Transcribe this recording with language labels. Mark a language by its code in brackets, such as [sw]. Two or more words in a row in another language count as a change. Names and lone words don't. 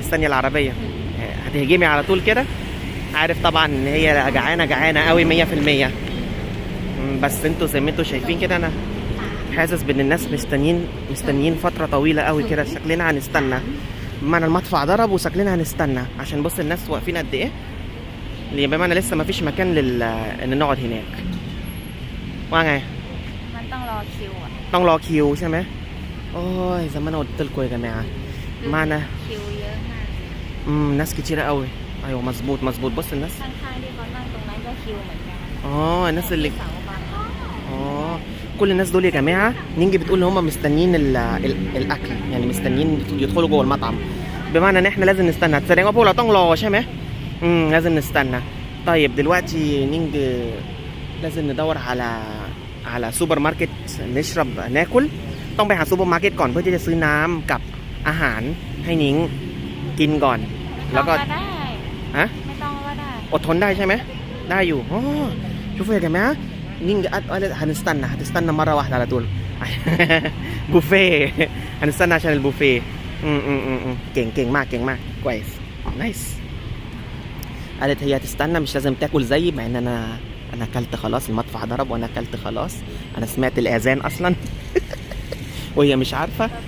[ar] استني العربيه هتهجمي على طول كده عارف طبعا ان هي جعانه قوي 100% بس انتوا زي ما انتوا شايفين كده انا حاسس بان الناس مستنيين فتره طويله قوي كده شكلنا هنستنى بمعنى المدفع ضرب وشكلنا هنستنى عشان بص الناس واقفين قد ايه اللي بمعنى لسه ما فيش مكان ان نقعد هناك [th] ว่าไง มันต้องรอคิว ต้องรอคิวใช่ไหมโอ้ย [ar] زي ما انا قلت لكم يا جماعه معنا [th] คิวเยอะมาก [ar] ناس كتيره قوي ايوه مظبوط بص الناس [th] ข้างๆที่เขานั่งตรงนั้นก็คิวเหมือนกัน [ar] الناس اللي كل الناس دول يا جماعه نيجي بتقول ان هم مستنيين الاكل يعني مستنيين يدخلوا جوه المطعم بمعنى ان احنا لازم نستنى [th] แสดงว่าพวกเราต้องรอใช่ไหม [ar] لازم نستنى طيب دلوقتي نينج لازم ندور على سوبر ماركت نشرب ناكل [th] ต้องไปหาซูเปอร์มาร์เก็ตก่อนเพื่อที่จะซื้อน้ำกับอาหารให้นิ้งกินก่อนแล้วก็ ได้ไม่ต้องก็ได้ อดทนได้ใช่ไหมได้อยู่ [ar] شوفوا يا جماعه نينج هنستنى مره واحده على طول بوفيه هنستنى عشان البوفيه [th] ก่งมาก [ar] كويس نايس قالت هي هتستنى مش لازم تاكل زيي مع ان انا اكلت خلاص المدفع ضرب وانا اكلت خلاص انا سمعت الاذان اصلا وهي مش عارفه